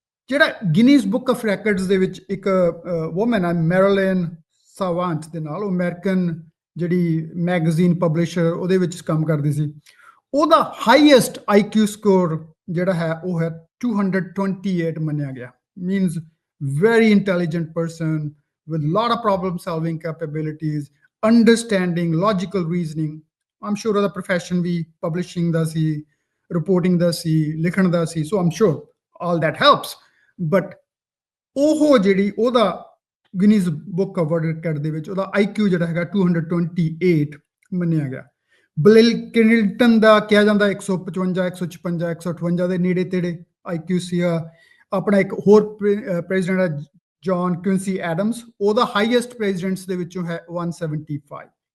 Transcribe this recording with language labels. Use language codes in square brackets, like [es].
[pa] ਜਿਹੜਾ Guinness book of records ਦੇ ਵਿੱਚ ਇੱਕ ਵੂਮਨ ਹੈ, ਮੈਰਿਲਿਨ ਸਾਵਾਂਟ ਦੇ ਨਾਲ, ਉਹ ਅਮਰੀਕਨ ਜਿਹੜੀ ਮੈਗਜ਼ੀਨ ਪਬਲਿਸ਼ਰ ਉਹਦੇ ਵਿੱਚ ਕੰਮ ਕਰਦੀ ਸੀ, ਉਹਦਾ ਹਾਈਐਸਟ IQ ਸਕੋਰ ਜਿਹੜਾ ਹੈ ਉਹ ਹੈ 228 ਮੰਨਿਆ ਗਿਆ। [en] Means very intelligent person with a lot of problem solving capabilities, understanding, logical reasoning. I'm sure [pa] ਉਹਦਾ profession ਵੀ publishing ਦਾ ਸੀ, [en] reporting ਦਾ ਸੀ, ਲਿਖਣ ਦਾ ਸੀ, so I'm sure all that helps. [pa] But ਉਹ ਜਿਹੜੀ ਉਹਦਾ Guinness book of world record ਦੇ ਵਿੱਚ ਉਹਦਾ IQ ਜਿਹੜਾ ਹੈਗਾ 228 ਮੰਨਿਆ ਗਿਆ। ਬਿਲ ਕਲਿੰਟਨ ਦਾ ਕਿਹਾ ਜਾਂਦਾ 155, 156, 158 ਦੇ ਨੇੜੇ ਤੇੜੇ IQ ਸੀ। ਆਪਣਾ ਇੱਕ ਹੋਰ ਪ੍ਰੈਜ਼ੀਡੈਂਟ ਹੈ ਜੌਨ ਕੁਇੰਸੀ ਐਡਮਸ, ਉਹਦਾ ਹਾਈਐਸਟ ਪ੍ਰੈਜ਼ੀਡੈਂਟਸ ਦੇ ਵਿੱਚੋਂ ਹੈ 175।